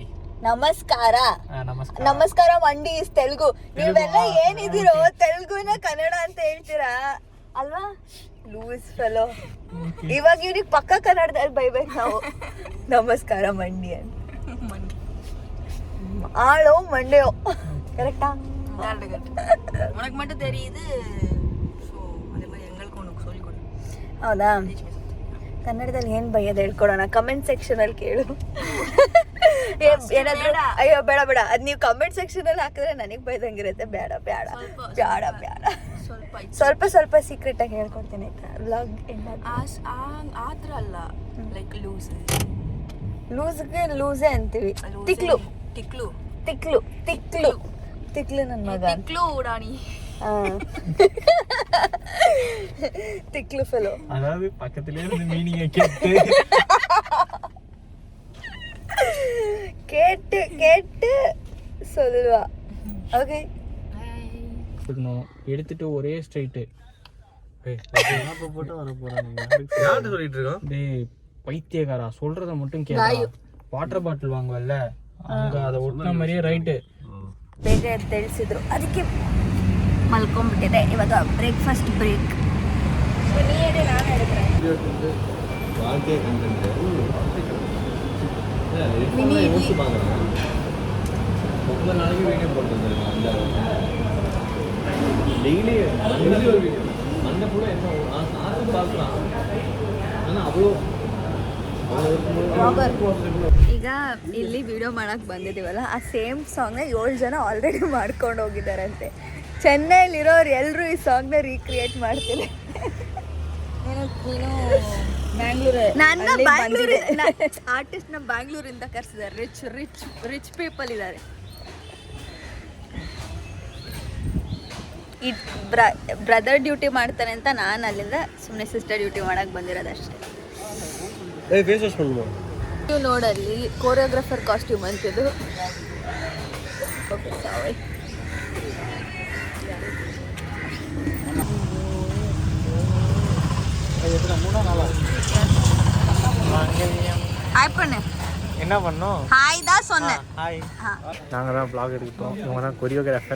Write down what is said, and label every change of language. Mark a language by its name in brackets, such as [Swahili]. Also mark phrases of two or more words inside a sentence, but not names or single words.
[Kannada] ನಮಸ್ಕಾರ. [Telugu] నమస్కారమండి [Kannada] ಇಸ್ ತೆಲುಗು. ನೀವೆಲ್ಲ ಏನಿದ್ದೀರೋ ತೆಲುಗುನ ಕನ್ನಡ ಅಂತ ಹೇಳ್ತೀರಾ ಅಲ್ವಾ? [English] loose fellow. [Kannada] ಇವಾಗ ಇವ್ರಿಗೆ ಪಕ್ಕ ಕನ್ನಡದಲ್ಲಿ ಬೈಬೇಕು ನಾವು. [Telugu] నమస్కారమండి [Kannada] ಅಂತ. ಆಳೋ ಮಂಡ್ಯೋ, ಕರೆಕ್ಟಾ? [Tamil] உனக்கு மட்டும் தெரியுது, ஸோ அதே மாதிரி எங்களுக்கு உனக்கு சொல்லிக் கொடு. [Kannada] ಹೌದಾ? ಕನ್ನಡದಲ್ಲಿ ಏನು ಬೈಯೋದು ಹೇಳ್ಕೊಡೋಣ, ಕಮೆಂಟ್ ಸೆಕ್ಷನಲ್ಲಿ ಕೇಳು. ಏನಾದ್ರು ಅಯ್ಯೋ ಬೇಡ ಬೇಡ, ಅದು ನೀವು ಕಮೆಂಟ್ ಸೆಕ್ಷನಲ್ಲಿ ಹಾಕಿದ್ರೆ ನನಗೆ ಬೈದಂಗಿರುತ್ತೆ. ಬೇಡ ಬೇಡ ಬೇಡ ಬೇಡ, ಸ್ವಲ್ಪ ಸ್ವಲ್ಪ ಸೀಕ್ರೆಟ್ ಆಗಿ ಹೇಳ್ಕೊಡ್ತೀನಿ ಆಯ್ತಾ? ವ್ಲಾಗ್ [English] ಆ ಥರ ಅಲ್ಲ, like loose. [Kannada] ಲೂಸ್ಗೆ ಲೂಸೇ ಅಂತೀವಿ. ತಿಕ್ಲು ತಿಕ್ಲು ತಿಕ್ಲು ತಿಕ್ಲು ತಿಕ್ಲು ನನ್ನ ಮಗ. ತಿಕ್ಲು ಉಡಾಣಿ. [Tamil] திக்லு ஃபெலோ. அதாவது பக்கத்திலே இருந்து மீனிங்க கேட்டு கேட்டு கேட்டு சொல்லுவா. ஓகே, எடுத்துட்டு ஒரே ஸ்ட்ரைட். போட்டு வர போறாங்க. யார்ட்ட சொல்லிட்டு இருக்கோம்? டேய் பைத்தியக்காரா, சொல்றத மட்டும் கேளு. [English] water bottle [Tamil] வாங்குவல்ல, அங்க அத ஒட்டின மாதிரியே ரைட். [Kannada] ಬೇಗ ತಿಳಿಸಿದ್ರು, ಅದಕ್ಕೆ ಮಲ್ಕೊಂಡ್ಬಿಟ್ಟಿದೆ. ಇವಾಗ [English] breakfast break. [Kannada] ನೀ ಹೇಳಿ, ನಾನು ಹೇಳಿದ್ರೆ [Tamil] வாழ்க்கை கண்டென்ட் மினி யோசிச்சு பார்க்குறேன். 9 நாளைக்கு வீடியோ போட்டுருந்தேன் அந்த டெய்லி ஒரு வீடியோ அந்த கூட என்ன நான் பார்க்கலாம். ஆனால் அவ்வளோ [Kannada] ಈಗ ಇಲ್ಲಿ ವಿಡಿಯೋ ಮಾಡಕ್ಕೆ ಬಂದಿದ್ದೀವಲ್ಲ, ಆ ಸೇಮ್ ಸಾಂಗ್ನ 7 ಜನ ಆಲ್ರೆಡಿ ಮಾಡ್ಕೊಂಡು ಹೋಗಿದ್ದಾರಂತೆ. ಚೆನ್ನೈಲಿರೋರು ಎಲ್ಲರೂ ಈ ಸಾಂಗ್ನ ರೀಕ್ರಿಯೇಟ್ ಮಾಡ್ತೀನಿ. ನನ್ನ ಬ್ಯಾಂಗ್ಳೂರು ಆರ್ಟಿಸ್ಟ್ನ ಬ್ಯಾಂಗ್ಳೂರಿಂದ ಕರೆಸಿದ್ದಾರೆ. [English] rich rich rich people ಇದ್ದಾರೆ. [Kannada] ಈ [English] brother duty [Kannada] ಮಾಡ್ತಾನೆ ಅಂತ ನಾನು ಅಲ್ಲಿಂದ ಸುಮ್ಮನೆ [English] sister duty [Kannada] ಮಾಡಕ್ಕೆ ಬಂದಿರೋದಷ್ಟೇ. ನೀವು ನೋಡಲ್ಲಿ [English] choreographer costume [Kannada] ಅಂತಿದ್ದು. [English] okay, sorry. [Tamil] ஹாய் பண்ணு. என்ன பண்ணோம்? ஹாய் தான் சொன்னேன். ஹாய். நாங்கள் தான் vlog எடுக்கிறோம். இவங்க தான் கொரியோகிராஃபர்.